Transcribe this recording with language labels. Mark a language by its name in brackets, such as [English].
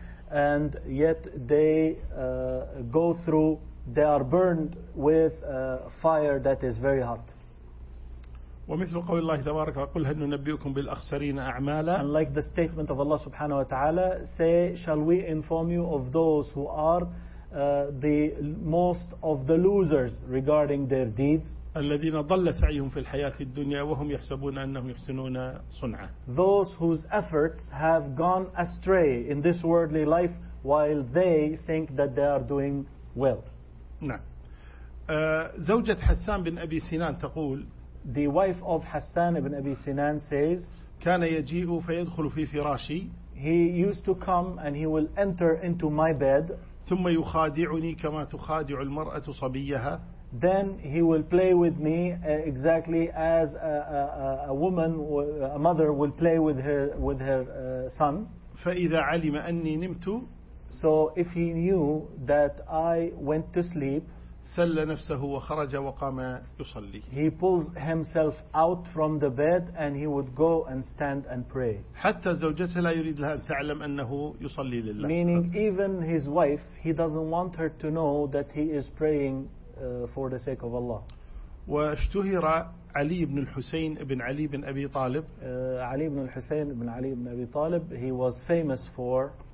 [English] And yet they go through, they are burned with fire that is very hot. [Arabic] ومثل قول الله تبارك وقل هل ننبئكم بالأخسرين أعمالا. [English] And like the statement of Allah [Arabic] subhanahu wa ta'ala, [English] say, shall we inform you of those who are the most of the losers regarding their deeds? [Arabic] الذين ضل سعيهم في الحياة الدنيا وهم يحسبون أنهم يحسنون صنعا. [English] Those whose efforts have gone astray in this worldly life while they think that they are doing well. [Arabic] نعم. زوجة حسان بن أبي سنان تقول. [English] The wife of حسان بن أبي سنان says. [Arabic] كان يجيء فيدخل في فراشي. [English] He used to come and he will enter into my bed. [Arabic] ثم يخادعني كما تخادع المرأة صبيها. [English] Then he will play with me exactly as a woman, a mother will play with her son. [Arabic] فإذا علم أني نمت. [English] So if he knew that I went to sleep. [Arabic] سل نفسه وخرج وقام يصلي. [English] He pulls himself out from the bed and he would go and stand and pray. [Arabic] حتى زوجته لا يريد لها أن تعلم أنه يصلي لله. [English] Meaning even his wife, he doesn't want her to know that he is praying. For the sake of Allah. [Arabic] واشتهر علي بن الحسين بن علي بن أبي طالب. علي بن الحسين بن علي بن أبي طالب. [English] He was famous for.